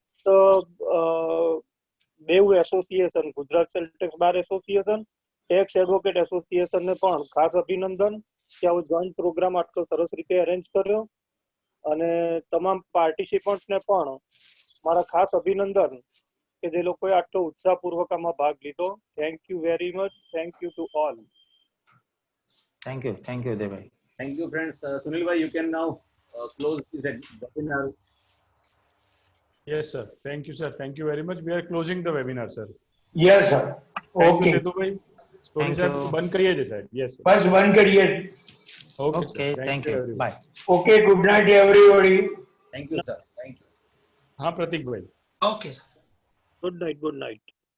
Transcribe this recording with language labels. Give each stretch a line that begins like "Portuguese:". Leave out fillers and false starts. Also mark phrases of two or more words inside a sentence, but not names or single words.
Gujarati: એ ઉપરાંત બેઉ એસોસિએશન ગુજરાત સેલ ટેક્સ બાર એસોસિએશન, ટેક્સ એડવોકેટ એસોસિએશન ને પણ ખાસ અભિનંદન કે આવો
English: joint program
Gujarati: આટલો સરસ રીતે અરેન્જ કર્યો. અને તમામ પાર્ટિસિપન્ટ ને પણ મારા ખાસ અભિનંદન કે જે લોકોએ આટલો ઉત્સાહપૂર્વક આમાં ભાગ લીધો.
English: Thank you very much. Thank you to all. Thank you દેવભાઈ. Thank you, friends. Sunil bhai, you can now close this webinar. Yes, sir. Thank you, sir. Thank you very much. We are closing the webinar, sir. Yes sir. Thank ઓકે, you, સેતુભાઈ. સ્ટોરી Thank
Gujarati: સાહેબ
English: you.
Gujarati: બંધ કરીએ છીએ સાહેબ.
English: Yes, sir.
Gujarati: બસ બંધ કરીએ.
English: Okay, ઓકે, sir. થેન્ક you, યુ. everyone. બાય. Okay, good night everybody. Thank you, sir. Thank you.
Gujarati: હા, પ્રતિકભાઈ.
English: Okay. Good night. Good night.